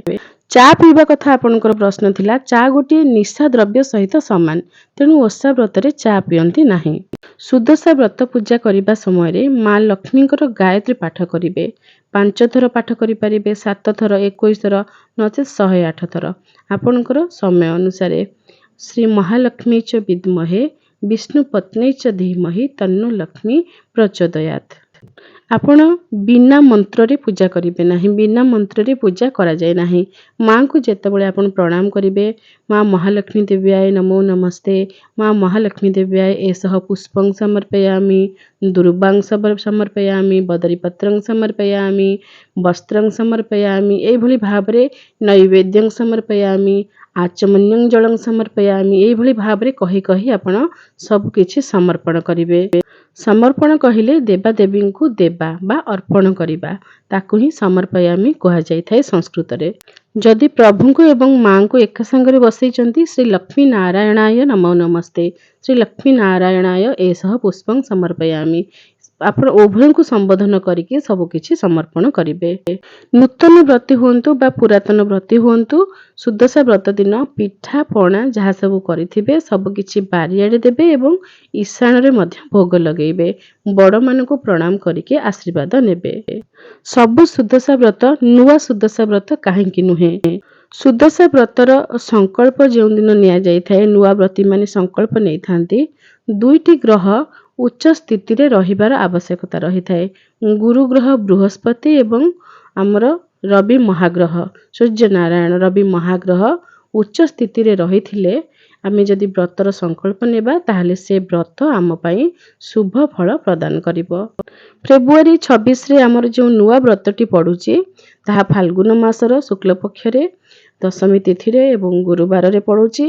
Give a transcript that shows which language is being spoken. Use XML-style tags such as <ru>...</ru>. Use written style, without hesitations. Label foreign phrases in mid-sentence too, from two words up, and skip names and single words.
<or>ଚା ପିଇବା କଥା ଆପଣଙ୍କର ପ୍ରଶ୍ନ ଥିଲା। ଚା ଗୋଟି ନିଶା ଦ୍ରବ୍ୟ ସହିତ ସମାନ ତେଣୁ ଓଷା ବ୍ରତ ରେ ଚା ପିଅନ୍ତି ନାହିଁ। ସୁଦଶା ବ୍ରତ ପୂଜା କରିବା ସମୟ ରେ ମା ଲକ୍ଷ୍ମୀଙ୍କର ଗାୟତ୍ରୀ ପାଠ କରିବେ। 5 ଥର ପାଠ କରି ପାରିବେ। 7 ଥର 21 ଥର ନଚେତ୍ 108 ଥର ଆପଣଙ୍କର ସମୟ ଅନୁସାର।</or> <sa>श्री महालक्ष्मी च विद्महे विष्णु पत्नी च धीमहि तन्नो लक्ष्मी प्रचोदयात्।</sa> <or>ଆପଣ ବିନା ମନ୍ତ୍ର ରେ ପୂଜା କରିବେ ନାହିଁ। ବିନା ମନ୍ତ୍ର ରେ ପୂଜା କରା ଯାଏ ନାହିଁ। ମା କୁ ଯେତେବେଳେ ଆପଣ ପ୍ରଣାମ କରିବେ</or> <sa>मां महालक्ष्मी देव्याय नमो नमस्ते मां महालक्ष्मी देव्याय एसह पुष्पं समर्पयामि दुर्वां समर्पयामि बदरीपत्रं समर्पयामि वस्त्रं समर्पयामि</sa> <or>ଏ ଭଳି ଭାବରେ</or> <sa>नैवेद्यं समर्पयामि आचमन्यं जलं समर्पयामि</sa> <or>ଏ ଭଳି ଭାବରେ କହି କହି ଆପଣ ସବୁ କିଛି ସମର୍ପଣ କରିବେ। ସମର୍ପଣ କହିଲେ ଦେବା ଦେବୀ କୁ ଦେବା ବା ଅର୍ପଣ କରିବା ତାକୁ ହିଁ ସମର୍ପୟାମି କୁହା ଯାଇ ଥାଏ ସଂସ୍କୃତ ରେ। ଯଦି ପ୍ରଭୁ କୁ ଏବଂ ମା କୁ ଏକ ସଙ୍ଗରେ ବସାଉଛନ୍ତି</or> <sa>श्री लक्ष्मी नारायणाय नमो नमस्ते श्री लक्ष्मी नारायणाय एसह पुष्पं समर्पयामि</sa> <or>ଆପଣ ଉଭୟ କୁ ସମ୍ବୋଧନ କରିକି ସବୁ କିଛି ସମର୍ପଣ କରିବେ। ନୂତନ ବ୍ରତୀ ହୁଅନ୍ତୁ ବା ପୁରାତନ ବ୍ରତୀ ହୁଅନ୍ତୁ ସୁଦଶା ବ୍ରତ ଦିନ ପିଠା ପଣା ଯାହା ସବୁ କରିଥିବେ ସବୁ କିଛି ବାଢ଼ିଆଡ଼େ ଦେବେ ଏବଂ ଈଶାନ ରେ ମଧ୍ୟ ଭୋଗ ଲଗାଇବେ। ବଡ଼ ମାନ କୁ ପ୍ରଣାମ କରିକି ଆଶୀର୍ବାଦ ନେବେ। ସବୁ ସୁଦଶା ବ୍ରତ ନୂଆ ସୁଦଶା ବ୍ରତ କାହିଁକି ନୁହେଁ। ସୁଦଶା ବ୍ରତର ସଂକଳ୍ପ ଯେଉଁ ଦିନ ନିଆ ଯାଏ ଥାଏ ନୂଆ ବ୍ରତୀ ମାନେ ସଂକଳ୍ପ ନେଇ ଥାନ୍ତି। ଦୁଇଟି ଗ୍ରହ ଉଚ୍ଚ ସ୍ଥିତି ରେ ରହିବାର ଆବଶ୍ୟକତା ରହି ଥାଏ। ଗୁରୁ ଗ୍ରହ ବୃହସ୍ପତି ଏବଂ ଆମର ରବି ମହାଗ୍ରହ ସୂର୍ଯ୍ୟ ନାରାୟଣ ରବି ମହାଗ୍ରହ ଉଚ୍ଚ ସ୍ଥିତି ରେ ରହିଥିଲେ ଆମେ ଯଦି ବ୍ରତର ସଂକଳ୍ପ ନେବା ତାହାଲେ ସେ ବ୍ରତ ଆମ ପାଇଁ ଶୁଭ ଫଳ ପ୍ରଦାନ କରିବ। ଫେବ୍ରୁଆରୀ 26 ରେ ଆମର ଯୋ ନୂଆ ବ୍ରତଟି ପଡୁଛି ତାହା ଫାଲ୍ଗୁନ ମାସର ଶୁକ୍ଳ ପକ୍ଷ ରେ ଦଶମୀ ତିଥି ରେ ଏବଂ ଗୁରୁବାର ରେ ପଡୁଛି।</or>